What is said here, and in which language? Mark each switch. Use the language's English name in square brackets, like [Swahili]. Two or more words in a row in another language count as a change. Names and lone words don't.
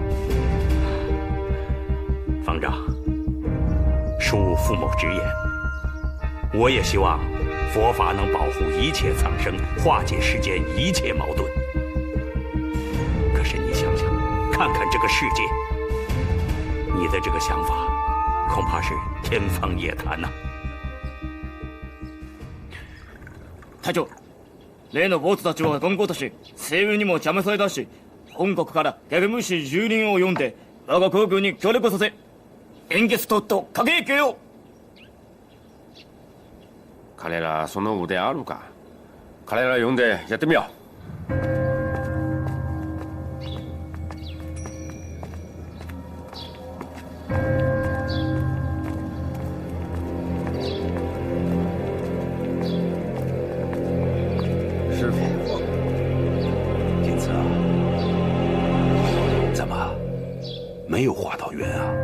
[Chinese] 方丈，恕傅某直言，我也希望佛法能保护一切苍生，化解世间一切矛盾。可是你想想，看看这个世界，你的这个想法恐怕是天方夜谭呐。 [Japanese] 隊長、例の坊主たちは言語とし、西軍にも邪魔されたし、本国からゲルムシ10人を呼んで、我が皇軍に協力させ、円月と駆け引きよ。彼らその腕あるか？彼ら呼んでやってみよう。 [Chinese] 师傅，金子啊，怎么没有化到缘啊？